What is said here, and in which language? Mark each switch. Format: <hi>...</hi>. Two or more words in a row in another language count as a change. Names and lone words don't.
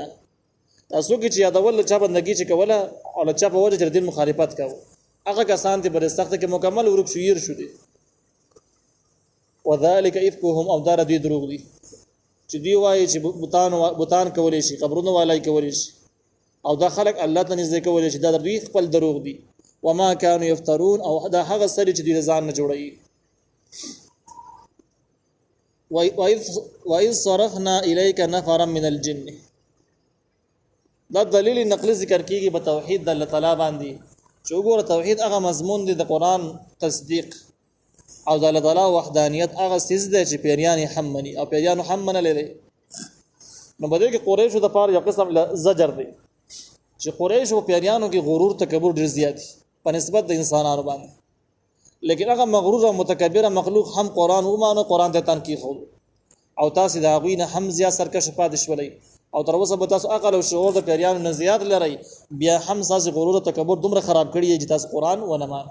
<ps>دا څوک چې یادول له چا بندګي چې کوله او له چا په وجه چې د دین مخالفت کوو، هغه کسان چې په سخته کې مکمل ورک شو، ير شو دي.</ps> <ar>وذلك افکهم،</ar> <ps>او دا دوی دروغ دي چې دوی وایي چې بوتان کولی شي، قبرونه والای کولی شي او دا خلک الله ته نږدې کولی شي، دا دوی خپل دروغ دي.</ps> <ar>وما كانوا يفترون،</ar> <ps>او دا هغه سړي چې دوی ځان نه جوړوي.</ps> <ar>وَإِذْ صَرَفْنَا إِلَيْكَ نَفَرًا مِنَ الْجِنِّ.</ar> <ps>دا دلیل نقلی ذکر کیږي په توحید د</ps> <ar>الله تعالی</ar> <ps>باندې چې وګوره توحید هغه مضمون دی د قرآن تصدیق او د</ps> <ar>الله تعالی</ar> <ps>وحدانیت هغه څیز دی چې پیریان یې هم مني او پیریانو هم منلی دی. نو په دې کې قریشو دپاره یو قسم زجر دی چې قریشو په پیریانو کې غرور تکبر ډېر زیات دي په نسبت د انسانانو باندې، لیکن هغه مغرور او متکبره مخلوق هم قرآن ومانه، قرآن ته تنقید ښود او تاسې د هغوی نه هم زیات سرکشه پاتې شولئ او تر اوسه به تاسو عقل او شعور د پیریانو نه زیات لرئ، بیا هم ستاسې غرور او تکبر دومره خراب کړي چې تاسو قرآن ونه مانه.</ps>